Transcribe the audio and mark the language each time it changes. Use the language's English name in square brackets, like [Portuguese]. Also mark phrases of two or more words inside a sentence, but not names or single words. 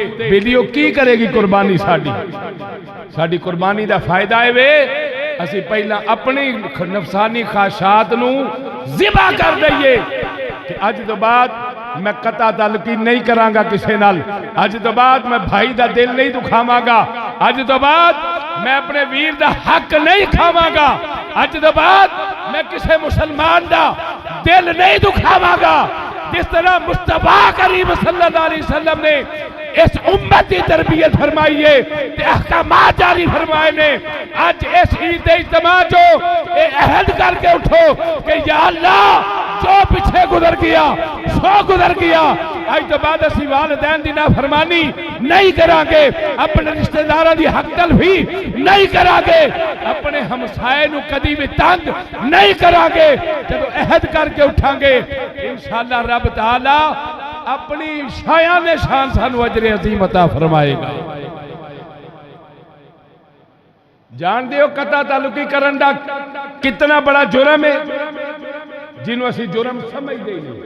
[Punjabi] بیلیو کی کریگی قربانی ساڈی؟ ساڈی قربانی دا فائدہ ہے وے اسی پہلا اپنی نفسانی خواہشات نو ذبح کر دئیے کہ اج تو بعد میں قطع تعلقی نہیں کرانگا کسی نال، اج تو بعد میں بھائی دا دل نہیں دکھاوانگا، اج تو بعد میں اپنے ویر دا حق نہیں کھاوانگا، اج تو بعد میں کسی مسلمان دا دل نہیں دکھاوانگا. [Urdu] جس طرح مصطفیٰ کریم [Arabic] صلى الله عليه وسلم [Urdu] نے اس امت کی تربیت فرمائی ہے، احکامات جاری فرمائے نے. آج اس عید اجتماع جو عہد کرکے اٹھو کہ یا اللہ جو پیچھے گزر گیا سو گزر گیا, [Punjabi] آج تو بعد اسی والدین دی نافرمانی نہیں کرانگے، اپنے رشتہ داروں کی حق تلفی نہیں کرانگے، اپنے ہمسائے نو کدی بھی تنگ نہیں کرانگے. جب عہد کرکے اٹھانگے انشاءاللہ رب تعالیٰ اپنی شایان نے شان سانو اجرِ عظیم عطا فرمائیگا. جان دیو قطع تعلقی کرن دا کتنا بڑا جرم ہے جنہوں اسی جرم سمجھتے ہی نہیں.